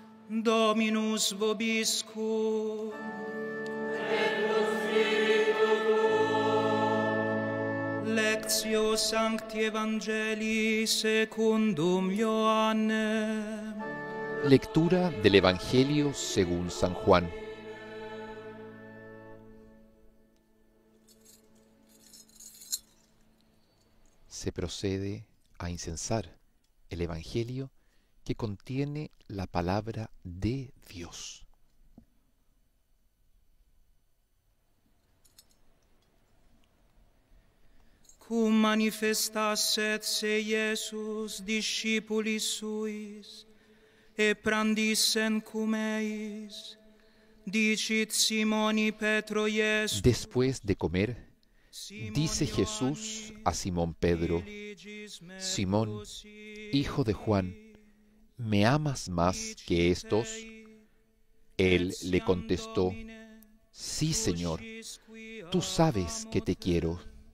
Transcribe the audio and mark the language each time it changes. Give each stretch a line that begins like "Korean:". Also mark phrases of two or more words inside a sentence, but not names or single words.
Latin: Dominus vobiscum. Lectio Sancti Evangelii secundum Ioannem.
Spanish: Lectura del Evangelio según San Juan. Se procede a incensar el Evangelio que contiene la palabra de Dios.
Latin: Cum manifestasset se Iesus discipulis suis, e prandissen cum eis, dicit Simoni Petro Iesus.
Spanish: Después de comer, dice Jesús a Simón Pedro: Simón, hijo de Juan, ¿me amas más que estos? Él le contestó: Sí, Señor, tú sabes que te quiero.